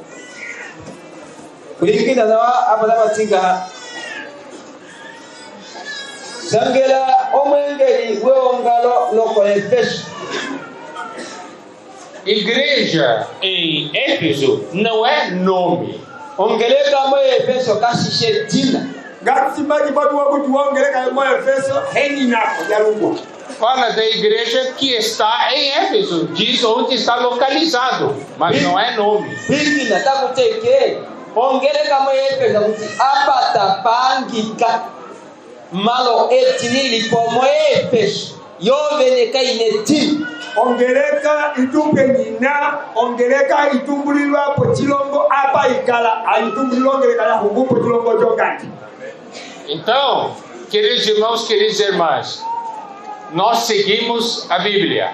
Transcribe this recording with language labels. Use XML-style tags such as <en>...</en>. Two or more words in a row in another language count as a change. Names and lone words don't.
<pt>Igreja em Éfeso não é nome. Fala da igreja que está em Éfeso, diz onde está localizado, mas não é nome.</pt> <nyk>Ongereka itumbenina, ongereka itumbulilwa pochilongo apa ikala, aitumbulilwa ongereka ya huku pochilongo jogati.</nyk> <pt>Então, queridos irmãos, queridas irmãs, nós seguimos a Bíblia.</pt>